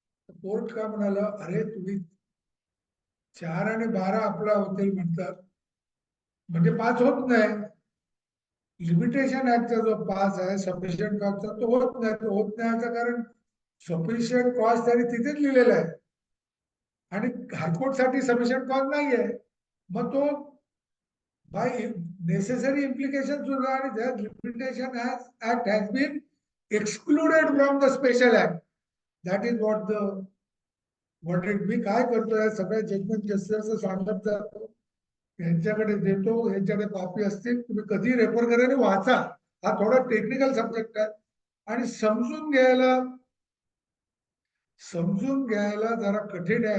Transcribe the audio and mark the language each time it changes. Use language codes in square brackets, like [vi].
[mr] Court का म्हणाला, अरे तुम्ही 4 आणि 12 अप्लाय होतील म्हणतात, म्हणजे 5 होत नाही. लिमिटेशन ऍक्टचा जो 5 आहे सफिशियंट कॉस्टचा, तो होत नाही. तो होत नाही याचं कारण सफिशियंट कॉस्ट त्यांनी तिथेच लिहिलेला आहे आणि हायकोर्ट साठी सफिशियंट कॉस्ट नाहीये. मग तो बाय नेसेसरी इम्प्लिकेशन सुद्धा, आणि [en] that limitation act has been excluded from the special act. That is what the verdict. [mr] मी काय करतोय, सगळ्या जजमेंट जस्टिसचं सांगत जातो, यांच्याकडे देतो, यांच्याकडे कॉपी असतील, तुम्ही कधी रेफर करा आणि वाचा. हा थोडा टेक्निकल सब्जेक्ट आहे आणि समजून घ्यायला जरा कठीण आहे.